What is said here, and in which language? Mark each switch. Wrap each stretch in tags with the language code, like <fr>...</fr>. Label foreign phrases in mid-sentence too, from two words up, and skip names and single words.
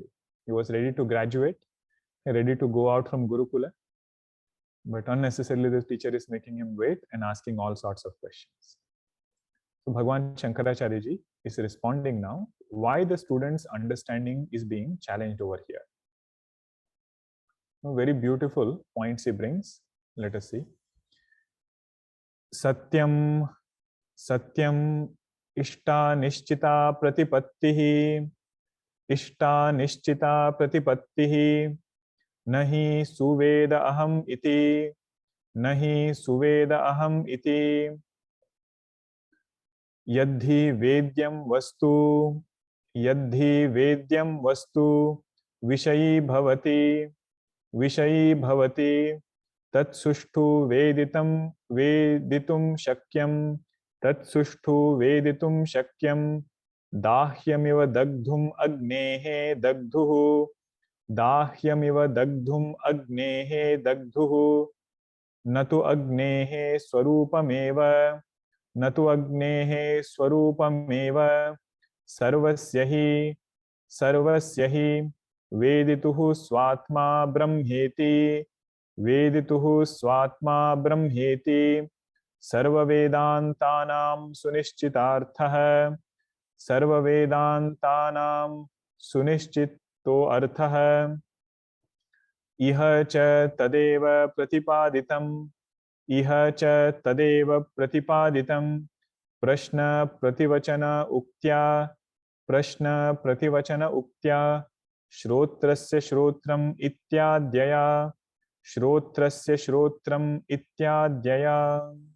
<en>He was ready to graduate, ready to go out from Gurukula, but unnecessarily the teacher is making him wait and asking all sorts of questions. So Bhagwan Shankaracharya ji is responding now why the student's understanding is being challenged over here. Very beautiful points he brings. Let us see.</en> <sa>सत्यम्, सत्यम्, इष्टा निश्चिता प्रतिपत्तिः, इष्टा निश्चिता प्रतिपत्तिः, नहि सुवेद अहम् इति, नहि सुवेद अहम् इति, यदि वेद्यं वस्तु, यदि वेद्यं वस्तु, यदि वेद्यं वस्तु, विषयी भवति, विषयी भवति, Vishayi Bhavati, तत्सुष्ठु वेदितं वेदितुं शक्यम्, तत्सुष्ठु वेदितुं शक्यम्, दाह्यमिव दग्धुम् अग्नेः दग्धुः, दाह्यमिव दग्धुम् अग्नेः दग्धुः, न तु अग्नेः स्वरूपमेव, न तु अग्नेः Swarupameva, Natu Agnehe स्वरूपमेव, सर्वस्य हि, सर्वस्य हि, वेदितुः स्वात्मा ब्रह्मेति, वेदितुः स्वात्मा ब्रह्मेति, Vedituhu Swatma Brahmeti, सर्व वेदान्तानां सुनिश्चितार्थः, सर्व वेदान्तानां सुनिश्चितो अर्थः, इह च तदेव प्रतिपादितम्, इह च तदेव प्रतिपादितम्, प्रश्न प्रतिवचन उक्त्या, प्रश्न प्रतिवचन उक्त्या, श्रोत्रस्य श्रोत्रम् इत्यध्याय, श्रोत्रस्य श्रोत्रम् इत्यध्याय.</sa>